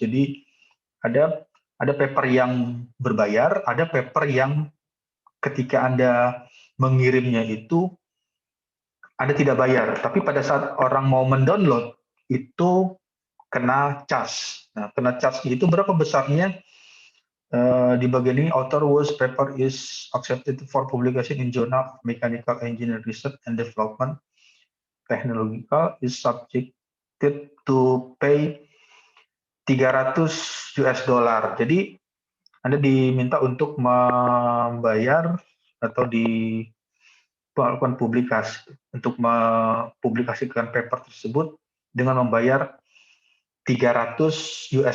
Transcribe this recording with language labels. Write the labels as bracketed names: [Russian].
[Indonesian] Jadi ada paper yang berbayar, ada paper yang ketika Anda mengirimnya itu Anda tidak bayar. Tapi pada saat orang mau mendownload itu kena charge. Nah, kena charge itu berapa besarnya? Di bagian ini, [English] author whose paper is accepted for publication in Journal of Mechanical Engineering Research and Development Technological is subjected to pay $300. [Indonesian] Jadi Anda diminta untuk membayar atau melakukan publikasi untuk mempublikasikan paper tersebut dengan membayar $300.